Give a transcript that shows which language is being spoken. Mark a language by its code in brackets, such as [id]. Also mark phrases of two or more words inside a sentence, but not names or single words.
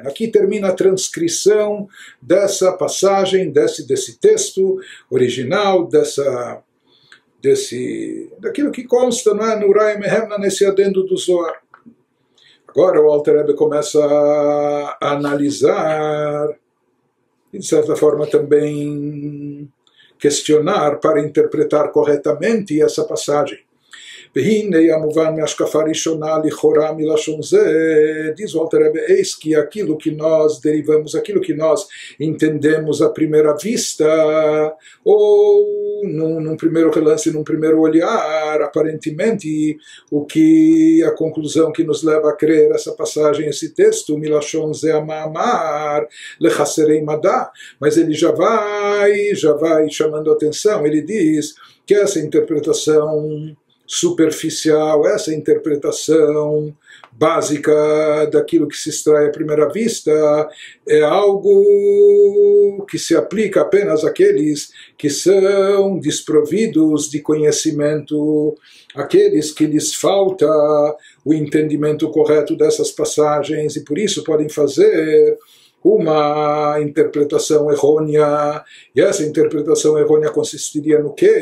[pt] Aqui termina a transcrição dessa passagem, desse texto original, daquilo que consta, não é, no Uraia Mehemna, nesse adendo do Zohar. Agora o Alter Rebbe começa a analisar, de certa forma também questionar para interpretar corretamente essa passagem. [he] והנה המובן מהשקפה ראשונה לכאורה מלשון זה, [pt] diz o Alter Rebbe, eis que aquilo que nós derivamos, aquilo que nós entendemos à primeira vista, ou num primeiro relance, num primeiro olhar, aparentemente, a conclusão que nos leva a crer essa passagem, esse texto, [he] מלשון זה המאמר לחסרי מדע, [pt] mas ele já vai chamando a atenção, ele diz que essa interpretação superficial, essa interpretação básica daquilo que se extrai à primeira vista é algo que se aplica apenas àqueles que são desprovidos de conhecimento, aqueles que lhes falta o entendimento correto dessas passagens e por isso podem fazer uma interpretação errônea, e essa interpretação errônea consistiria no quê?